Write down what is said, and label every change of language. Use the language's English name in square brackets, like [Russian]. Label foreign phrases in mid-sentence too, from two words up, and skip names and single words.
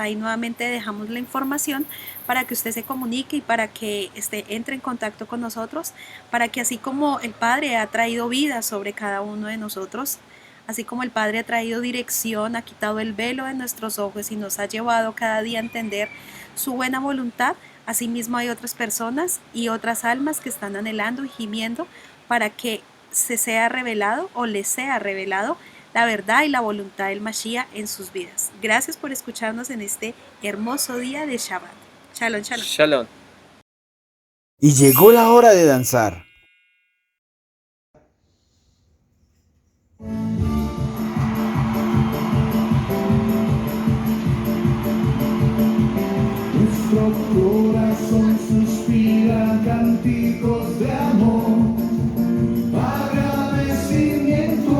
[Spanish] Ahí nuevamente dejamos la información para que usted se comunique y para que entre en contacto con nosotros, para que así como el Padre ha traído vida sobre cada uno de nosotros, así como el Padre ha traído dirección, ha quitado el velo de nuestros ojos y nos ha llevado cada día a entender su buena voluntad, asimismo hay otras personas y otras almas que están anhelando y gimiendo para que se sea revelado o les sea revelado la verdad y la voluntad del Mashiach en sus vidas. Gracias por escucharnos en este hermoso día de Shabbat. [Hebrew] שלום, שלום. [Spanish] Shalom. Y llegó la hora de danzar. Nuestro corazón suspira cánticos de amor, agradecimiento